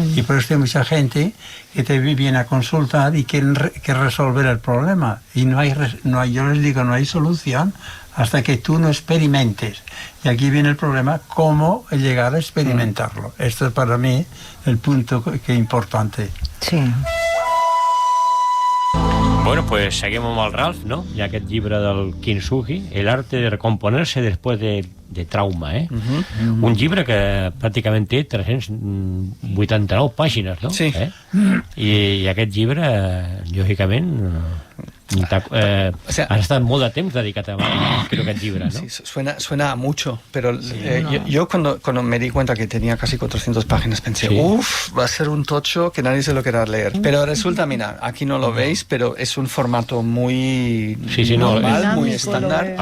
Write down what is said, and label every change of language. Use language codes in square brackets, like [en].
[es] Y por eso hay mucha gente que te viene a consultar y quieren resolver el problema. Y yo les digo, no hay solución hasta que tú no experimentes. Y aquí viene el problema, cómo llegar a experimentarlo. Esto es para mí el punto que es importante. Sí. [ca] Bueno, pues seguim amb el Ralph, no? Hi ha aquest llibre del Kintsugi, [es] El arte de recomponerse después de trauma, [ca] Un llibre que pràcticament té 389 pàgines, no? Sí. I aquest llibre, lògicament, [es] O sea, [ca] has estat molt de temps dedicat a aquest llibre, ¿no? [es] Sí, suena a mucho, pero yo cuando me di cuenta que tenía casi 400 páginas pensé, va a ser un tocho que nadie se lo querrá leer. Pero resulta, mira, aquí no lo veis, pero es un formato muy normal, muy estándar.